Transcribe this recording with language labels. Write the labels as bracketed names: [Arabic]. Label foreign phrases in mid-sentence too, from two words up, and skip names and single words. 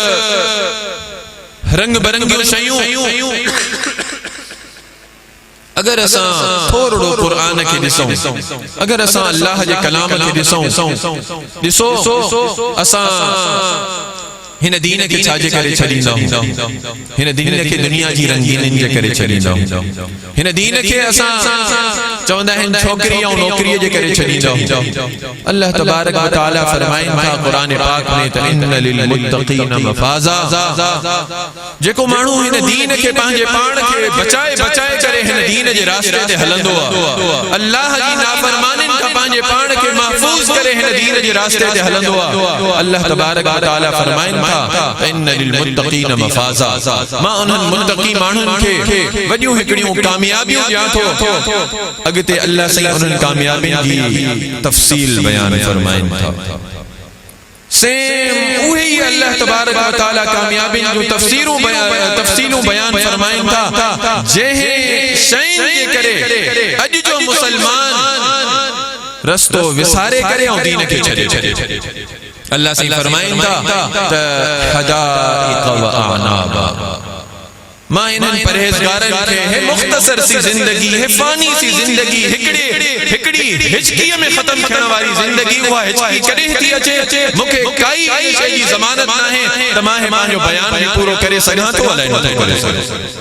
[Sindhi] रंग बरंगियूं शयूं, अगर असां थोरो क़ुरान खे ॾिसूं, अगर असां अल्लाह जे कलाम खे ॾिसो, असां हिन दीन खे छाजे करे छॾींदा, हिन दीन खे दुनिया जी रंगीनियुनि जे करे छॾींदा, हिन दीन खे असां चवंदा आहिनि छोकिरी ऐं नौकरीअ जे करे छॾींदा। [Arabic] الله تبارك وتعالى [Sindhi] फरमाइनि था क़ुरान पाक में त [Arabic] إن للمتقين مفازا, [Sindhi] जेको माण्हू हिन दीन खे पंहिंजे पाण खे बचाए करे हिन दीन जे रास्ते ते हलंदो आहे, अल्लाह जी नाफ़रमानियुनि खां पंहिंजे पाण खे महफूज़ करे हिन दीन जे रास्ते ते हलंदो आहे, [Arabic] الله تبارك وتعالى [Sindhi] फरमाइनि [Arabic] إن للمتقين مفازا, [Sindhi] मां उन्हनि मुत्तक़ी माण्हुनि खे वॾियूं हिकिड़ियूं कामयाबियूं ॾियां थो। अॻिते अल्लाह साईं उन्हनि कामयाबियुनि जी तफ़सील बयान फरमाइनि था। सेम उहे ई [Arabic] الله تبارك وتعالى [Sindhi] कामयाबियुनि जूं तफ़सीलूं बयान फरमाइनि था, जंहिं शयुनि जे करे अॼु जो मुसलमान रस्तो विसारे करे ऐं दीन खे छॾे। अल्लाह से फरमाइनि था त [Arabic] حدائق وأعنابا, [Sindhi] मां इन्हनि परहेज़गारनि खे हे मुख़्तसर सी ज़िंदगी, हे फ़ानी सी ज़िंदगी, हिकिड़ी हिचकीअ में ख़त्म थियण वारी ज़िंदगी, उहा हिचकी कॾहिं थी अचे, मूंखे काई शइ जी ज़मानत नाहे त मां पंहिंजो बयान बि पूरो करे सघां थो, अलाए नथो करे सघां।